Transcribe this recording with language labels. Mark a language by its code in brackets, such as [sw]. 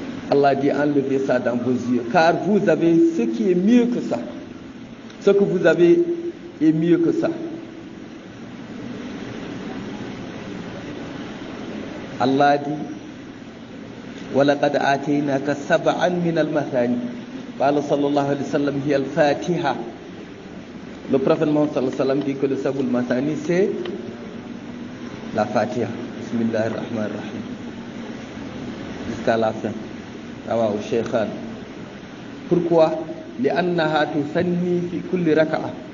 [fr] Allah dit enlevez ça dans vos yeux, car vous avez ce qui est mieux que ça. Ce que vous avez est mieux que ça. Allah dit [ar] وَلَقَدْ آتَيْنَاكَ سَبْعًا مِنَ الْمَثَانِي. قال صلى الله عليه وسلم هي الفاتحة. [fr] Le prophète Mohammed sallallahu alayhi wa sallam dit que le Sabul Mathani c'est la Fatiha. [ar] Bismillahir Rahmanir Rahim. [fr] Jusqu'à la fin. [ar] Rawahu Shaykhan. [fr] Pourquoi? [ar] لأنها تثني في كل ركعة.